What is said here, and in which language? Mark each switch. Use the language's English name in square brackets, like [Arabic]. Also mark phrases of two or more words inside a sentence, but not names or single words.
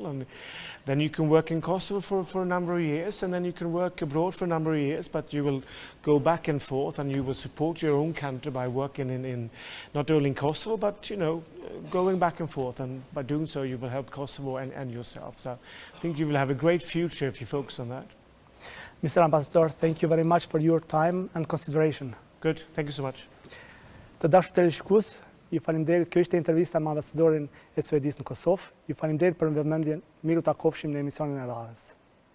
[English] And then you can work in Kosovo for a number of years, and then you can work abroad for a number of years, but you will go back and forth, and you will support your own country by working in not only in Kosovo, but going back and forth, and by doing so you will help Kosovo and yourself. So I think you will have a great future if you focus on that. Mr. Ambassador, thank you very much for your time and consideration. Good, thank you so much. [Albanian] Të dashur televizionistë, ju faleminderit. Kjo ishte intervista me ambasadorin e Suedisë në Kosovë. Ju faleminderit për vëmendjen. Miru takofshim në emisionin e radhës.